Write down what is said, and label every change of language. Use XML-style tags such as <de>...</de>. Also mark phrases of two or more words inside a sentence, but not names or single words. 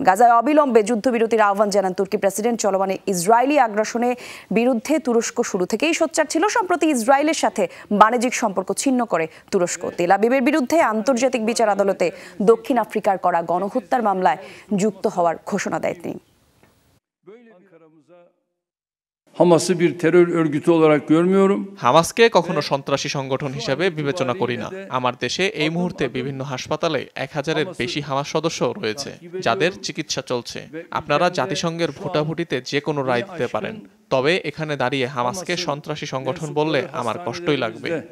<bn>গাজায় অবিলম্বে যুদ্ধবিরতির আহ্বান জানান তুর্কি প্রেসিডেন্ট। চলমান ইসরায়েলি আগ্রাসনের বিরুদ্ধে তুরস্ক শুরু থেকেই সোচ্চার ছিল। সম্প্রতি ইসরায়েলের সাথে বাণিজ্যিক সম্পর্ক ছিন্ন করে তুরস্ক। তেল আবিবের বিরুদ্ধে আন্তর্জাতিক বিচার আদালতে দক্ষিণ আফ্রিকার করা গণহত্যার মামলায় যুক্ত হওয়ার ঘোষণা দেয় তিনি।</bn> <tr>Hamas'ı bir terör örgütü olarak görmüyorum.</tr> <bn>হামাসকে কখনো সন্ত্রাসী সংগঠন হিসেবে বিবেচনা করি না। আমার দেশে এই মুহূর্তে বিভিন্ন হাসপাতালে 1000-এর বেশি হামাস সদস্য রয়েছে যাদের চিকিৎসা চলছে। আপনারা জাতিসংঘের ভোটাভুটিতে যে কোনো রায় দিতে পারেন, তবে এখানে দাঁড়িয়ে হামাসকে সন্ত্রাসী সংগঠন বললে আমার কষ্টই লাগবে।</bn>